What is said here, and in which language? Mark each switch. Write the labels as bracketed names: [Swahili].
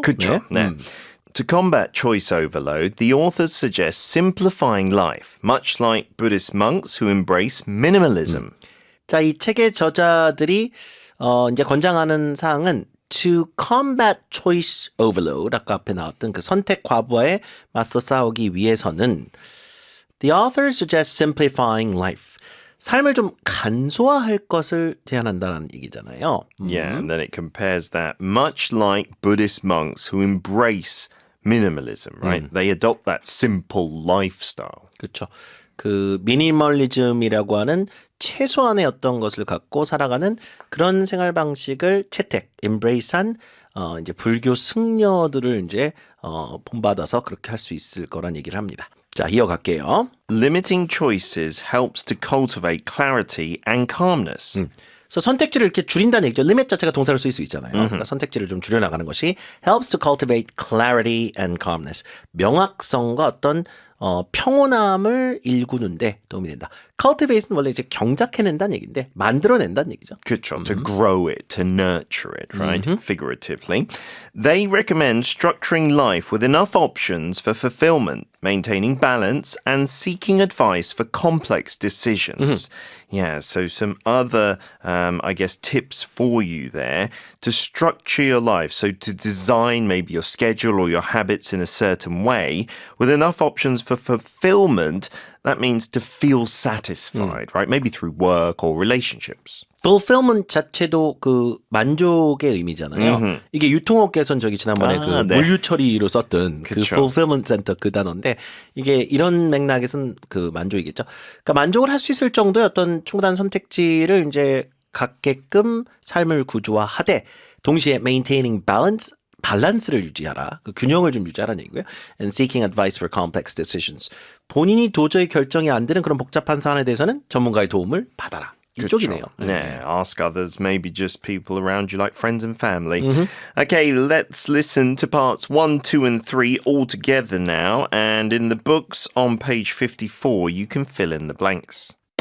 [Korean] 그렇죠. 네. [English] To combat choice overload, the authors suggest simplifying life, much like Buddhist monks who embrace minimalism. [Korean] 자, 이 책의 저자들이 이제 권장하는 사항은 [English] to combat choice overload, [Korean] 아까 앞에 나왔던 그 선택 과부하에 맞서 싸우기 위해서는 [English] the authors suggest simplifying life. [Korean] 삶을 좀 간소화할 것을 제안한다는 얘기잖아요. [English] Yeah, and then it compares that much like Buddhist monks who embrace minimalism, right? They adopt that simple lifestyle. [Korean] 그렇죠. 그 미니멀리즘이라고 하는 최소한의 어떤 것을 갖고 살아가는 그런 생활 방식을 채택, embrace한 이제 불교 승려들을 이제 본받아서 그렇게 할 수 있을 거란 얘기를 합니다. 자, 이어갈게요. [English] Limiting choices helps to cultivate clarity and calmness. [Korean] 그래서 선택지를 이렇게 줄인다는 얘기죠. limit 자체가 동사로 쓰일 수 있잖아요. 그러니까 선택지를 좀 줄여나가는 것이 [English] helps to cultivate clarity and calmness. [Korean] 명확성과 어떤 평온함을 일구는데 도움이 된다. cultivate는 원래 이제 경작해낸다는 얘기인데 만들어낸다는 얘기죠. [English] 그쵸, to grow it, to nurture it, right? Figuratively. They recommend structuring life with enough options for fulfillment, maintaining balance, and seeking advice for complex decisions. Yeah, so some other, I guess, tips for you there to structure your life. So to design maybe your schedule or your habits in a certain way with enough options for fulfillment. That means to feel satisfied, right? Maybe through work or relationships. [Korean] fulfillment 자체도 그 만족의 의미잖아요. 이게 유통업계에선 저기 지난번에 그 네. 물류 처리로 썼던 그 그쵸. fulfillment center 그 단어인데 이게 이런 맥락에서는 그 만족이겠죠. 그러니까 만족을 할 수 있을 정도의 어떤 충분한 선택지를 이제 갖게끔 삶을 구조화하되 동시에 [English] maintaining balance [Korean] 밸런스를 유지하라. 그 균형을 좀 유지하라는 얘기고요. [English] And seeking advice for complex decisions. [Korean] 본인이 도저히 결정이 안 되는 그런 복잡한 사안에 대해서는 전문가의 도움을 받아라. 이쪽이네요. [English] Yeah, ask others, maybe just people around you like friends and family. Okay, let's listen to parts 1, 2, and 3 all together now. And in the books on page 54, you can fill in the blanks.